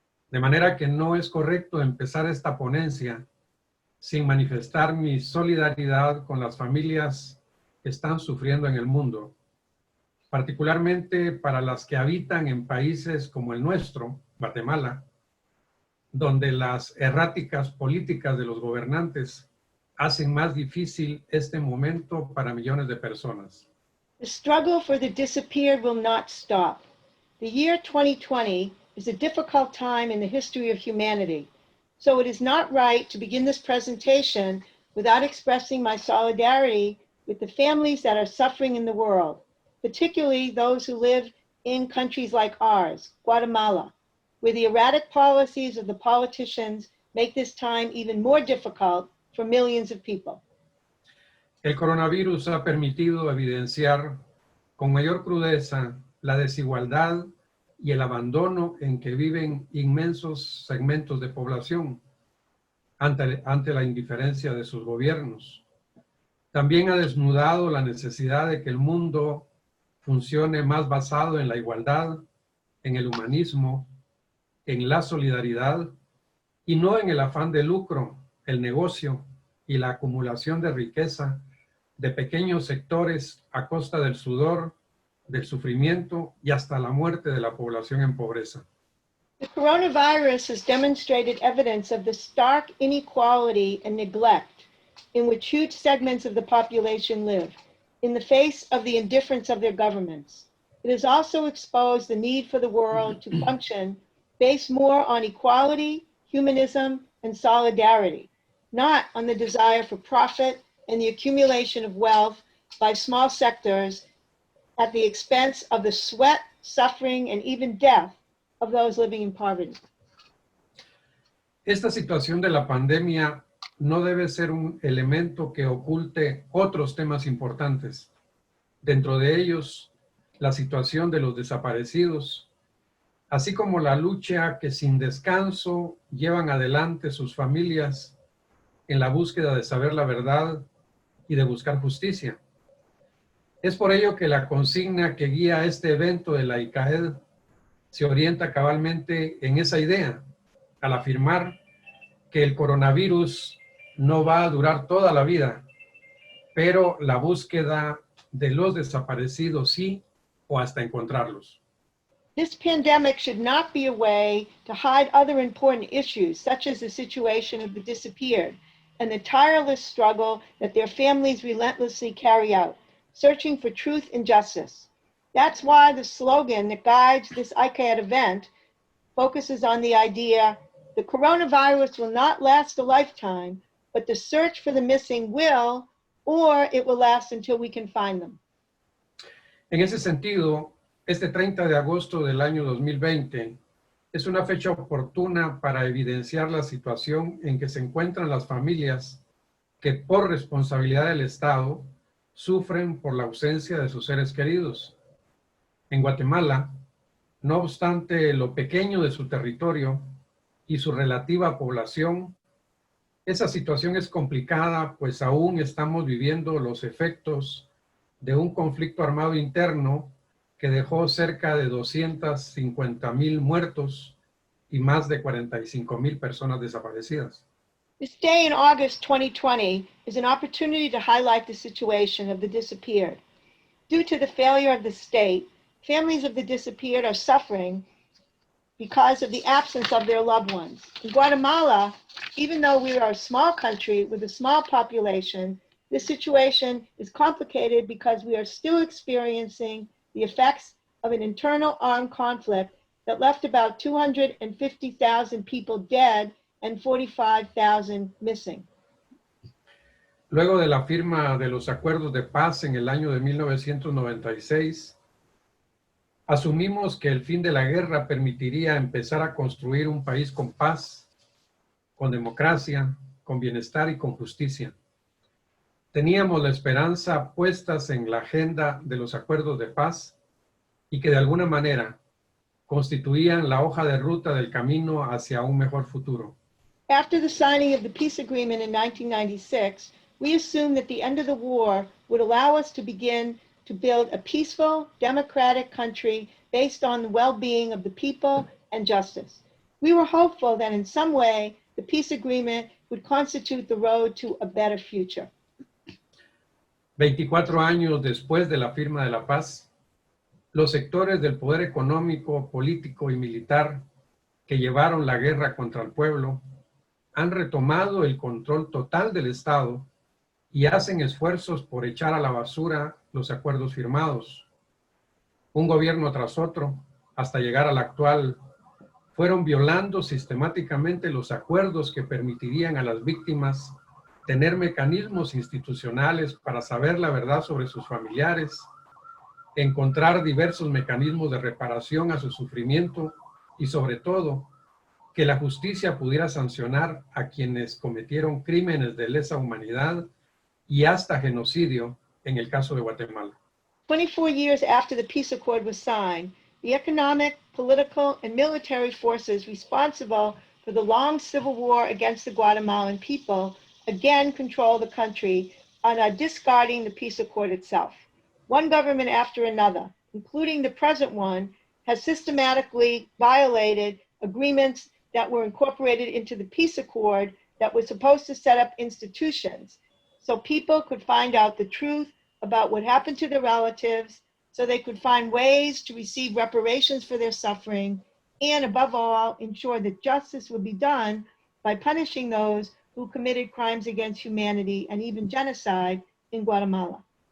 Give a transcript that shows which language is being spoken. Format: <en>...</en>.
<es>De manera que no es correcto empezar esta ponencia sin manifestar mi solidaridad con las familias que están sufriendo en el mundo, particularmente para las que habitan en países como el nuestro, Guatemala, donde las erráticas políticas de los gobernantes hacen más difícil este momento para millones de personas.</es> <en>The struggle for the disappeared will not stop. The year 2020 is a difficult time in the history of humanity. So it is not right to begin this presentation without expressing my solidarity with the families that are suffering in the world, particularly those who live in countries like ours, Guatemala, where the erratic policies of the politicians make this time even more difficult for millions of people.</en> <es>El coronavirus ha permitido evidenciar con mayor crudeza la desigualdad y el abandono en que viven inmensos segmentos de población ante la indiferencia de sus gobiernos. También ha desnudado la necesidad de que el mundo funcione más basado en la igualdad, en el humanismo, en la solidaridad y no en el afán de lucro, el negocio y la acumulación de riqueza de pequeños sectores a costa del sudor, del sufrimiento y hasta la muerte de la población en pobreza.</es> <en>The coronavirus has demonstrated evidence of the stark inequality and neglect in which huge segments of the population live, in the face of the indifference of their governments. It has also exposed the need for the world to function based more on equality, humanism, and solidarity, not on the desire for profit and the accumulation of wealth by small sectors at the expense of the sweat, suffering, and even death of those living in poverty.</en> <es>Esta situación de la pandemia no debe ser un elemento que oculte otros temas importantes. Dentro de ellos, la situación de los desaparecidos, así como la lucha que sin descanso llevan adelante sus familias en la búsqueda de saber la verdad y de buscar justicia. Es por ello que la consigna que guía este evento de la ICAED se orienta cabalmente en esa idea, al afirmar que el coronavirus no va a durar toda la vida, pero la búsqueda de los desaparecidos sí, o hasta encontrarlos.</es> <en>This pandemic should not be a way to hide other important issues, such as the situation of the disappeared and the tireless struggle that their families relentlessly carry out, searching for truth and justice. That's why the slogan that guides this ICAED event focuses on the idea, the coronavirus will not last a lifetime, but the search for the missing will, or it will last until we can find them.</en> <es>En ese sentido, este 30 de agosto del año 2020 es una fecha oportuna para evidenciar la situación en que se encuentran las familias que por responsabilidad del Estado sufren por la ausencia de sus seres queridos. En Guatemala, no obstante lo pequeño de su territorio y su relativa población, esa situación es complicada, pues aún estamos viviendo los efectos de un conflicto armado interno que dejó cerca de 250,000 muertos y más de 45,000 personas desaparecidas.</es> <en>This day in August 2020 is an opportunity to highlight the situation of the disappeared. Due to the failure of the state, families of the disappeared are suffering because of the absence of their loved ones. In Guatemala, even though we are a small country with a small population, this situation is complicated because we are still experiencing the effects of an internal armed conflict that left about 250,000 people dead and 45,000 missing.</en> <es>Luego de la firma de los acuerdos de paz en el año de 1996, asumimos que el fin de la guerra permitiría empezar a construir un país con paz, con democracia, con bienestar y con justicia. Teníamos la esperanza puestas en la agenda de los acuerdos de paz y que de alguna manera constituían la hoja de ruta del camino hacia un mejor futuro.</es> <en>After the signing of the peace agreement in 1996, we assumed that the end of the war would allow us to begin to build a peaceful, democratic country based on the well-being of the people and justice. We were hopeful that in some way the peace agreement would constitute the road to a better future.</en> <es>24 años después de la firma de la paz, los sectores del poder económico, político y militar que llevaron la guerra contra el pueblo han retomado el control total del Estado y hacen esfuerzos por echar a la basura los acuerdos firmados. Un gobierno tras otro, hasta llegar al actual, fueron violando sistemáticamente los acuerdos que permitirían a las víctimas tener mecanismos institucionales para saber la verdad sobre sus familiares, encontrar diversos mecanismos de reparación a su sufrimiento y, sobre todo, que la justicia pudiera sancionar a quienes cometieron crímenes de lesa humanidad y hasta genocidio en el caso de Guatemala.</es> <en>24 years after the peace accord was signed, the economic, political, and military forces responsible for the long civil war against the Guatemalan people again control the country and are discarding the peace accord itself. One government after another, including the present one, has systematically violated agreements that were incorporated into the peace accord that was supposed to set up institutions so people could find out the truth about what happened to their relatives, so they could find ways to receive reparations for their suffering, and above all, ensure that justice would be done by punishing those who committed crimes against humanity and even genocide in Guatemala.</en>